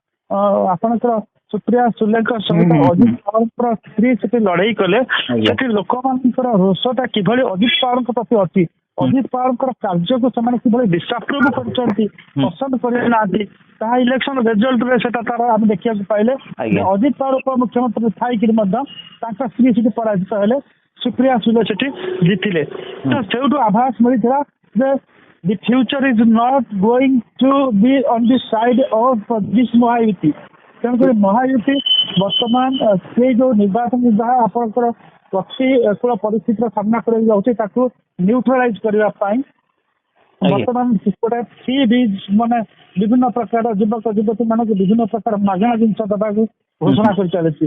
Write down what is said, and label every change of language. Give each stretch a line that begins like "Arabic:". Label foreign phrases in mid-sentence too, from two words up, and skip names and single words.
Odia: ଆପଣଙ୍କର ସୁପ୍ରିୟା ସୁଲେଙ୍କ ସହିତ ଅଜିତ ପୱାରଙ୍କର ସ୍ତ୍ରୀ ସେଠି ଲଢେଇ କଲେ ସେଠି ଲୋକମାନଙ୍କର ରୋଷଟା କିଭଳି ଅଜିତ ପୱାରଙ୍କ ପ୍ରତି ଅଛି, ଅଜିତ ପୱାରଙ୍କର କାର୍ଯ୍ୟକୁ ସେମାନେ କିଭଳି ଡିସାପ୍ରୁଭ୍ କରୁଛନ୍ତି, ପସନ୍ଦ କରିନାହାନ୍ତି, ତାହା
English: election result
Odia: ସେଟା ତାର ଆମେ ଦେଖିବାକୁ ପାଇଲେ। ଅଜିତ ପୱାର ଉପମୁଖ୍ୟମନ୍ତ୍ରୀ ଥାଇକିରି ମଧ୍ୟ ତାଙ୍କ ସ୍ତ୍ରୀ ସେଠି ପରାଜିତ ହେଲେ, ସୁପ୍ରିୟା ସୁଲେ ସେଠି ଜିତିଲେ। ତ ସେଇଠୁ ଆଭାସ ମିଳିଥିଲା ଯେ
English: the future is not going to be on the side of this
Odia: ମହାୟୁତି। ତେଣୁକରି ମହାୟୁତି ବର୍ତ୍ତମାନ ସେ ଯୋଉ ନିର୍ବାଚନ ଯାହା ଆପଣଙ୍କର ପ୍ରତିକୂଳ ପରିସ୍ଥିତିର ସାମ୍ନା କରିବାକୁ ଯାଉଛି ତାକୁ ନ୍ୟୁଟ୍ରାଲାଇଜ କରିବା ପାଇଁ ବର୍ତ୍ତମାନ ଗୋଟେ ଫ୍ରି ବିଜ୍ ମାନେ ବିଭିନ୍ନ ପ୍ରକାର ଯୁବକ ଯୁବତୀ ମାନଙ୍କୁ ବିଭିନ୍ନ ପ୍ରକାର ମାଗଣା ଜିନିଷ ଦେବାକୁ ଘୋଷଣା କରି ଚାଲିଛି।